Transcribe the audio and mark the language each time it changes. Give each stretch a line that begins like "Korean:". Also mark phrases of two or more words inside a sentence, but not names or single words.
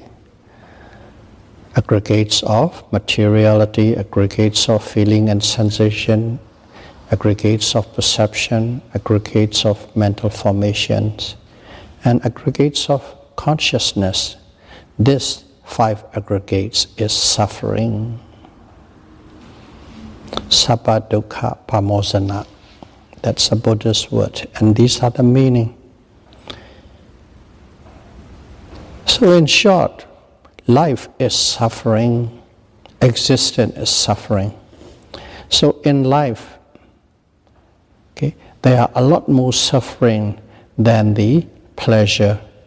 English: Aggregates of materiality, aggregates of feeling and sensation, aggregates of perception, aggregates of mental formations, and aggregates of consciousness. This 5 aggregates is suffering.
Pali: Sabba dukkha pamosana.
English: That's a Buddhist word, and these are the meaning. So in short, life is suffering, existence is suffering. So in life, okay, there are a lot more suffering than the pleasure.